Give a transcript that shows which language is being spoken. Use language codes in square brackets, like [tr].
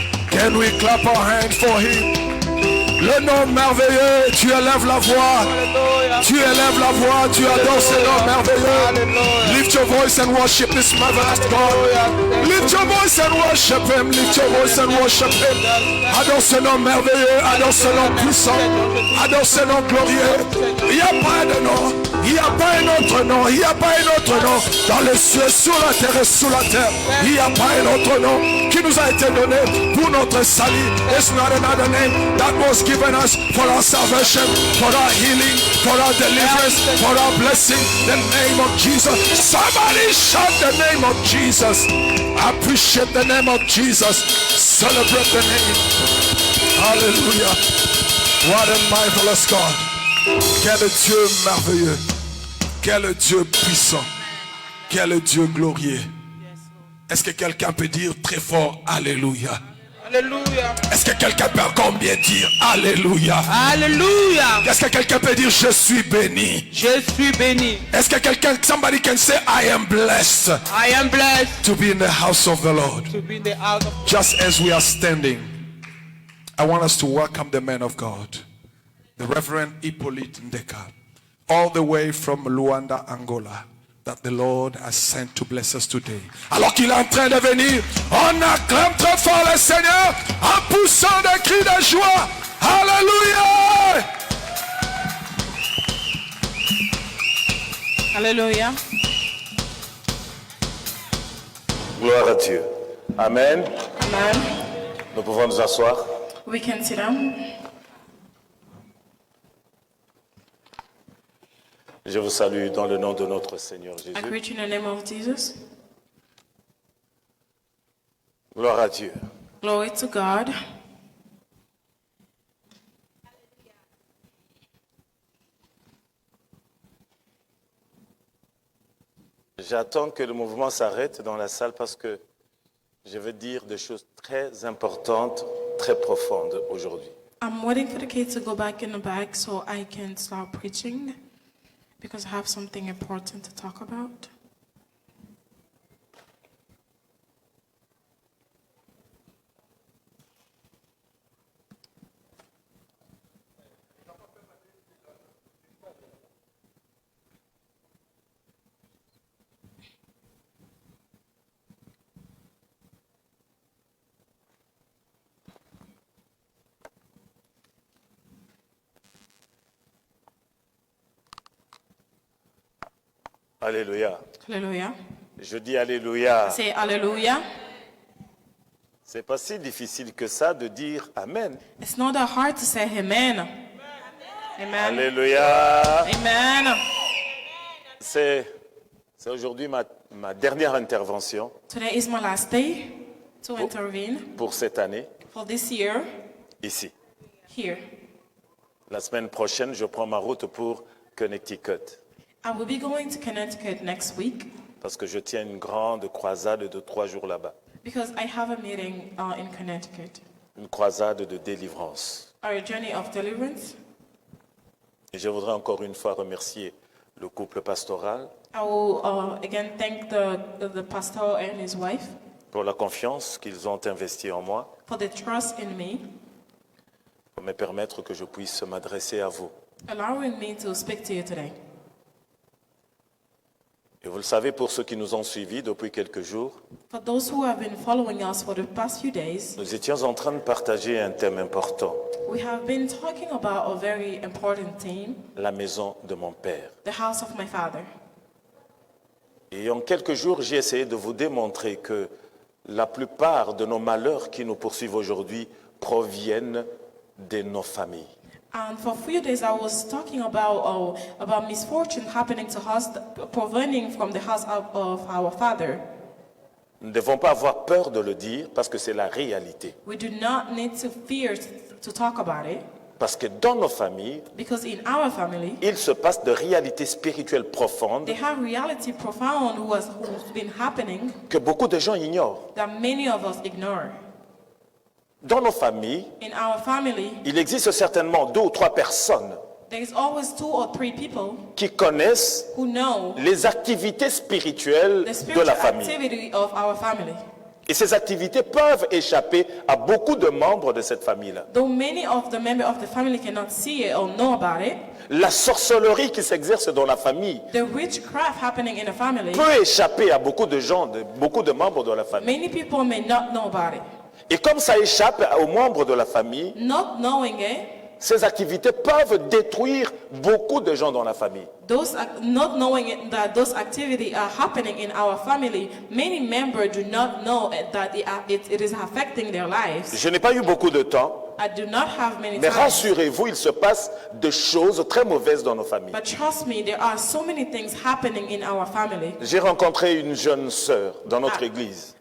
[en] Can we clap our hands for him? [fr] Le nom merveilleux, tu élèves la voix. Tu élèves la voix, tu adores ce nom merveilleux. [en] Lift your voice and worship this marvelous God. Lift your voice and worship him. Lift your voice and worship him. [fr] Adore ce nom merveilleux, adore ce nom puissant, adore ce nom glorieux. Il n'y a pas de nom, il n'y a pas un autre nom, il n'y a pas un autre nom dans les cieux, sur la terre et sous la terre. Il n'y a pas un autre nom qui nous a été donné pour notre salut. [en] It's not another name that was given us for our salvation, for our healing, for our deliverance, for our blessing. The name of Jesus. Somebody shout the name of Jesus. Appreciate the name of Jesus. Celebrate the name. Hallelujah. What a marvelous God. [fr] Quel Dieu merveilleux. Quel Dieu puissant. Quel Dieu glorieux. Est-ce que quelqu'un peut dire très fort Alléluia? Alléluia. Est-ce que quelqu'un peut encore bien dire Alléluia? Alléluia. Est-ce que quelqu'un peut dire je suis béni? Je suis béni. Est-ce que quelqu'un, [en] somebody can say I am blessed I am blessed to be in the house of the Lord? to be in the house of Just as we are standing, I want us to welcome the man of God, the Reverend Hippolyte Ndeka, all the way from Luanda, Angola, that the Lord has sent to bless us today. [fr] Alors qu'il est en train de venir, on acclame très fort le Seigneur en poussant des cris de joie. Alléluia! Alléluia. Gloire à Dieu. Amen. Amen. Nous pouvons nous asseoir. [en] We can sit down. [fr] Je vous salue dans le nom de notre Seigneur [en] I [fr] Jésus. [en] greet you in the name of Jesus. [fr] Gloire à Dieu. [en] Glory to God. [fr] J'attends que le mouvement s'arrête dans la salle parce que je vais dire des choses très importantes, très profondes aujourd'hui. [en] I'm waiting for the kids to go back in the back so I can start preaching because I have something important to talk about. [fr] Alléluia. [en] Hallelujah. [fr] Je dis Alléluia. [en] Say hallelujah. [fr] C'est pas si difficile que ça de dire Amen. [en] It's not that hard to say amen. Amen. [fr] Alléluia. Amen. C'est aujourd'hui ma dernière intervention [en] Today is my last day to intervene [fr] pour cette année [en] for this year [fr] ici. [en] here. [fr] La semaine prochaine, je prends ma route pour Connecticut [en] I will be going to Connecticut next week [fr] parce que je tiens une grande croisade de 3 jours là-bas. [en] because I have a meeting in Connecticut. [fr] Une croisade de délivrance. [en] Our journey of deliverance. [fr] Et je voudrais encore une fois remercier le couple pastoral [en] I will again thank the pastor and his wife [fr] pour la confiance qu'ils ont investie en moi, [en] for the trust in me, [fr] pour me permettre que je puisse m'adresser à vous. [en] allowing me to speak to you today. [fr] Et vous le savez, pour ceux qui nous ont suivis depuis quelques jours, [en] For those who have been following us for the past few days, [fr] nous étions en train de partager un thème important, [en] we have been talking about a very important theme, [fr] la maison de mon Père. [en] the house of my father. [fr] Et en quelques jours, j'ai essayé de vous démontrer que la plupart de nos malheurs qui nous poursuivent aujourd'hui proviennent de nos familles. [en] And for a few days, I was talking about misfortune happening to us, proventing from the house of our father. [fr] Nous ne devons pas avoir peur de le dire parce que c'est la réalité. [en] We do not need to fear to talk about it, [fr] Parce que dans nos familles, [en] because in our family, [fr] il se passe de réalités spirituelles profondes [en] they have reality profound who's been happening [fr] que beaucoup de gens ignorent. [en] that many of us ignore. [fr] Dans nos familles, [en] In our family, [fr] il existe certainement 2 ou 3 personnes [en] there is always 2 or 3 people [fr] qui connaissent [en] who know [fr] les activités spirituelles [en] the [fr] de [en] spiritual [fr] la famille. [en] activity of our family. [fr] Et ces activités peuvent échapper à beaucoup de membres de cette famille-là. [en] Though many of the members of the family cannot see it or know about it, [fr] La sorcellerie qui s'exerce dans la famille [en] the witchcraft happening in a family, [fr] peut échapper à beaucoup de gens, beaucoup de membres de la famille. [en] many people may not know about it. [fr] Et comme ça échappe aux membres de la famille, [en] Not knowing it, [fr] ces activités peuvent détruire beaucoup de gens dans la famille. [en] not knowing it, that those activities are happening in our family, many members do not know that it is affecting their lives. [fr] Je n'ai pas eu beaucoup de temps, [en] I do not have many [fr] mais [en] time. [fr] rassurez-vous, il se passe des choses très mauvaises dans nos familles. [en] But trust me, there are so many things happening in our family. [fr] J'ai rencontré une jeune sœur dans notre église,